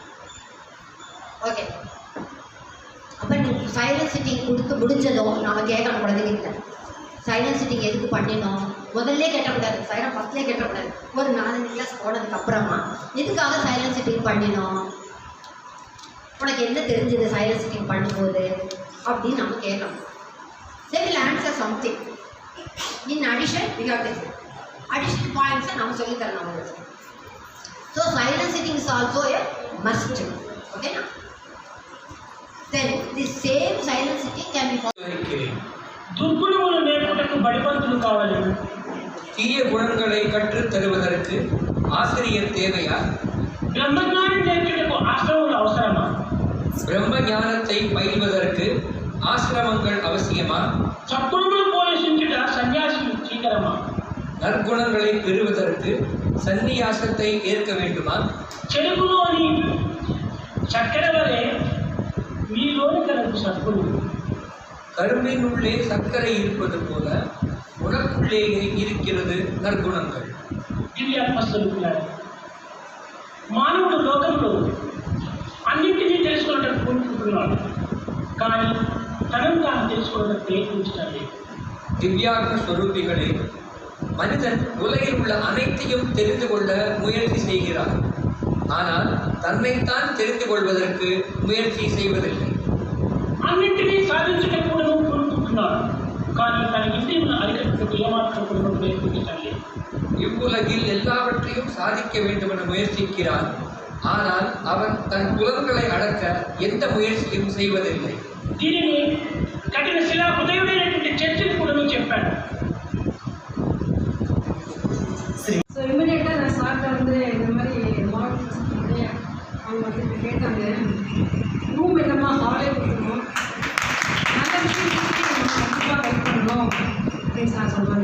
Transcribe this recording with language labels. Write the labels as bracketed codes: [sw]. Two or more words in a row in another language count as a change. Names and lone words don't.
[ta] ஓகே, அப்போ நீங்கள் [en] silence sitting [ta] கொடுத்து முடிஞ்சதும் நாம் கேட்கணும் குழந்தைங்கிட்ட. [en] silence sitting [ta] எதுக்கு பண்ணினோம் முதல்ல கேட்டக்கூடாது, சைலண்ட் ஃபஸ்ட்லேயே கேட்டக்கூடாது. ஒரு 4 கிளாஸ் போனதுக்கு அப்புறமா எதுக்காக [en] silence sitting [ta] பண்ணினோம், உனக்கு என்ன தெரிஞ்சது [en] silence sitting [ta] பண்ணும்போது அப்படின்னு நம்ம கேட்கணும். [en] They will answer something. In addition, we have to additional points [ta] நம்ம சொல்லி தரணும் அவங்களுக்கு. [en] So silent sitting is also a must. Okay na? Then the same silent sitting can be [te] దుర్గుణములు నేర్పుటకు బడిపంతులు కావాలి. [ta] தீய குணங்களை கற்றுத் தருவதற்கு ஆசிரியர் தேவையா? [te] బ్రహ్మజ్ఞానం నేర్చుటకు ఆశ్రమములు అవసరమా? [ta] பிரம்ம ஞானத்தை பயில்வதற்கு ஆசிரமங்கள் அவசியமா? [te] సద్గుణములు పోషించుట సన్యాసులు చీకరమా? [ta] நற்குணங்களை பெறுவதற்கு சந்நியாசத்தை ஏற்க வேண்டுமா? [te] చెరుకులోని చక్కెర వలె మీలోని కలదు సద్గుణులు. [ta] கரும்பின் உள்ளே சர்க்கரை இருப்பது போல உனக்குள்ளேயே இருக்கிறது நற்குணங்கள். [te] దివ్యాత్మస్వరూపులారా, మానవుడు లోకంలో అన్నింటినీ తెలుసుకోవడానికి కోరుకుంటున్నాడు, కానీ తనను తాను తెలుసుకోవడానికి ప్రయత్నించడం లేదు. [ta] திவ்யாத்ம ஸ்வரூபிகளே, மனிதன் உலகில் உள்ள அனைத்தையும் தெரிந்து கொள்ள முயற்சி செய்கிறார். ஆனால் தன்னைத்தான் தெரிந்து கொள்வதற்கு முயற்சி செய்வதில்லை. [te] అన్నింటినీ సాధించడం కూడా కోరుకుంటున్నాడు, కానీ తన ఇంద్రియములను అరికట్టుకు ఏమాత్రం కూడా ప్రయత్నించడం లేదు. [ta] இவ்வுலகில் எல்லாவற்றையும் சாதிக்க வேண்டும் என முயற்சிக்கிறான். ஆனால் அவன் தன் புலன்களை அடக்க எந்த முயற்சியும் செய்வதில்லை. [te] దీనిని కఠిన శిలా హృదయుడైనటువంటి చర్చలు కూడా చెప్పాడు. [ta] ஸோ இமிடியேட்டாக நான் சார்ட்ட வந்து இந்த மாதிரி மாடல் அவங்க வந்து இப்போ கேட்டாங்க, ரூம் என்னம்மா ஹாலே கொடுக்கணும், நல்ல விஷயம் கண்டிப்பாக கைட் பண்ணணும் அப்படின்னு சார் சொன்னாங்க.